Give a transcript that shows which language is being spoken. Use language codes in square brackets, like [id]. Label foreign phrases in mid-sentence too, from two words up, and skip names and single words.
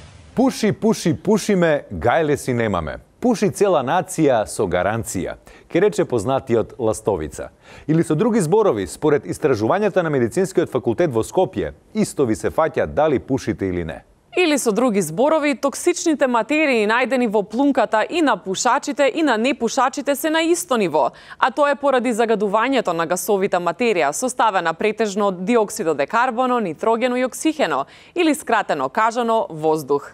[mk] Puši, puši, pušime, gajle si nemame. Puši cela nacija so garancija, ке рече познатиот Ластовица. Или со други зборови, според истражувањата на Медицинскиот факултет во Скопје, исто ви се фаќа дали пушите или не. Или со други зборови, токсичните материи најдени во плунката и на пушачите и на непушачите се на исто ниво, а тоа е поради загадувањето на гасовита материја, составена претежно од диоксид од карбоно, нитрогено и оксихено, или скратено кажано воздух.